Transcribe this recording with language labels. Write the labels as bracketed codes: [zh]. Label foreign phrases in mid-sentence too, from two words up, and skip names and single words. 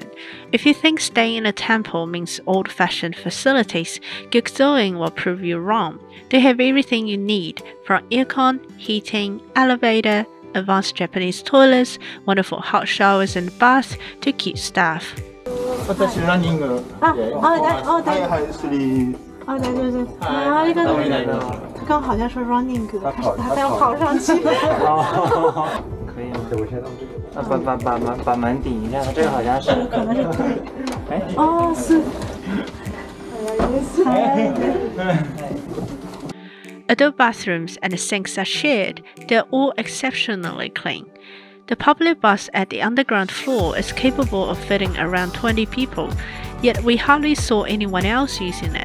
[en] If you think staying in a temple means old-fashioned facilities, Gyokuzoin will prove you wrong. They have everything you need, from aircon, heating, elevator, advanced Japanese toilets, wonderful hot showers and baths to cute staff. [ja] 私ランニング大丈夫です。ありがとうございます。 [zh] 他刚好像说 running， 他要跑上去。可以吗？对，我先到这个。把门顶一下，这个好像是。可能是。哎。哦，是。 [en] Although bathrooms and sinks are shared, they are all exceptionally clean. The public bus at the underground floor is capable of fitting around 20 people, yet we hardly saw anyone else using it.